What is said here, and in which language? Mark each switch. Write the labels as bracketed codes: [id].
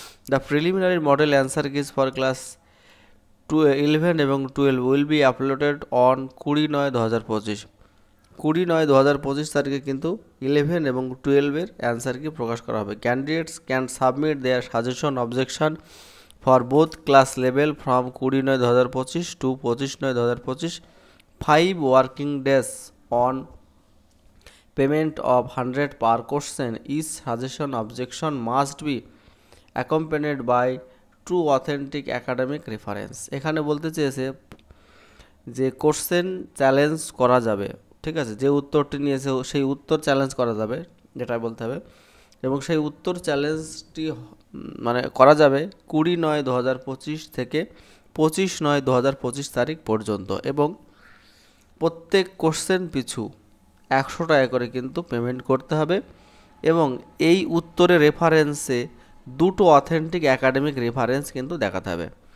[en] the preliminary model answer keys for class 11 এবং 12 will be uploaded on 20/9/2025, [bn] 20/9/2025 তারিখে কিন্তু 11 এবং 12-এর অ্যান্সার কি প্রকাশ করা হবে। [en] Candidates can submit their suggestion objection for both class level from 20/9/2025 to 25/9/2025, 5 working days on payment of 100 per question. Each suggestion objection must be accompanied by true authentic academic reference. [bn] এখানে বলতে চেয়েছে যে question challenge করা যাবে, ঠিক আছে, যে উত্তরটি নিয়েছে সেই উত্তর চ্যালেঞ্জ করা যাবে, যেটা বলতে হবে, এবং সেই উত্তর চ্যালেঞ্জটি মানে করা যাবে 20/9/2025 থেকে 25/9/2025 তারিখ পর্যন্ত, এবং প্রত্যেক কোশ্চেন পিছু 100 টাকা করে কিন্তু পেমেন্ট করতে হবে, এবং এই উত্তরের রেফারেন্সে দুটো অথেন্টিক অ্যাকাডেমিক রেফারেন্স কিন্তু দেখাতে হবে।